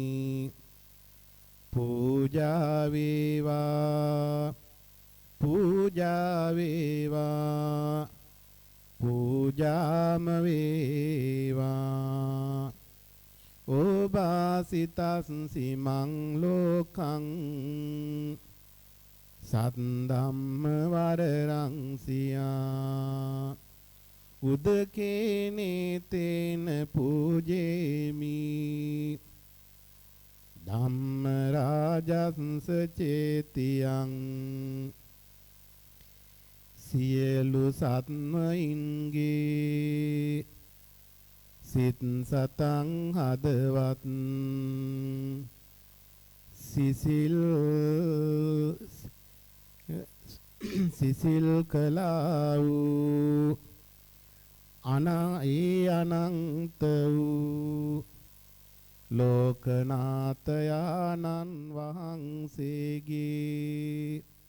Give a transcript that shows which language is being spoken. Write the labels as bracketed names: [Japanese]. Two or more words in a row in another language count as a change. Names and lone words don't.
[Sinhala] පූජා වේවා පූජා වේවා පූජාම වේවා. [Pali] ඕබාසිතස්සි මං ලෝකං සත් ධම්ම වරරං සියා උදකේනේ තේන පූජේමි ධම්ම රාජස්ස චේතියං [Sinhala] සියලු සත්වයින්ගේ සිත් සතං හදවත් සිසිල් කළා වූ අනන්ත වූ ලෝකනාථයාණන් වහන්සේගේ